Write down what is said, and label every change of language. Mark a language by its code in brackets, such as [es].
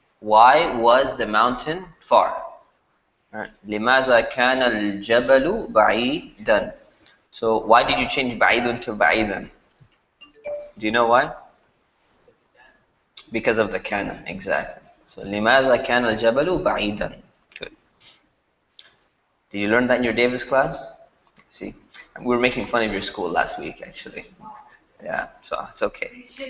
[en] Why was the mountain far? Alright. [ar] لماذا كان الجبل بعيدا? [en] So why did you change بعيد to بعيدا? Do you know why? Because of the kana, exactly. [ar] So لماذا كان الجبل بعيدا? [en] Good. Did you learn that in your Davis class? See, we were making fun of your school last week, actually. Yeah, so it's okay.